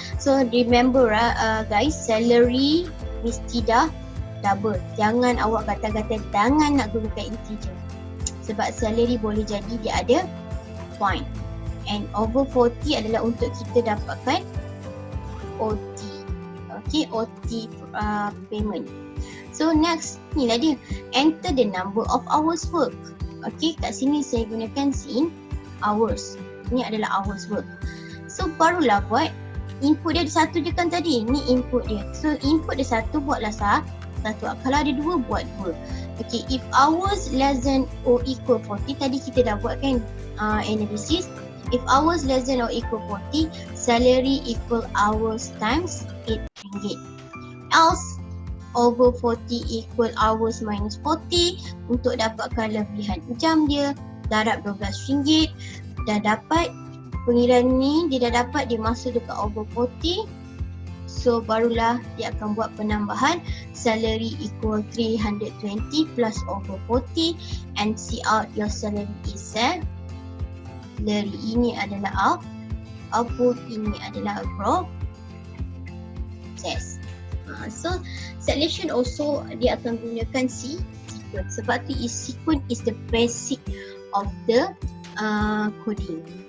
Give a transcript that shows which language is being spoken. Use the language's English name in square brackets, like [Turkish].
[English] So remember guys, salary [Malay] mesti dah [English] double. [Malay] Jangan awak kata-kata jangan nak gunakan integer. Sebab salary boleh jadi dia ada point. [English] And over 40 [Malay] adalah untuk kita dapatkan OT. [English] Okay, OT payment. So next, [Malay] ni lah dia. [English] Enter the number of hours work. [Malay] Okay, kat sini saya gunakan sin hours. Ni adalah [English] hours work. [Malay] So barulah buat input dia ada satu je kan tadi. Ni input dia. So input dia satu, buatlah satu. Kalau ada dua, buat dua. [English] Okay, if hours less than or equal 40, [Malay] tadi kita dah buat kan [English] analysis. If hours less than or equal 40, salary equal hours times 8 ringgit. Else, over 40 equal hours minus 40. [Malay] Untuk dapatkan lebihan jam dia, darab 12 ringgit. Dah dapat pengiraan ni, dia dah dapat, dia masuk dekat over 40. So barulah dia akan buat penambahan. [English] Salary equal 320 plus over 40. And see out your salary is salary. [Malay] Ini adalah output, ini adalah process. [English] So selection also [Malay] dia akan gunakan [English] sequence. [Malay] Sebab tu [English] sequence is the basic of the coding.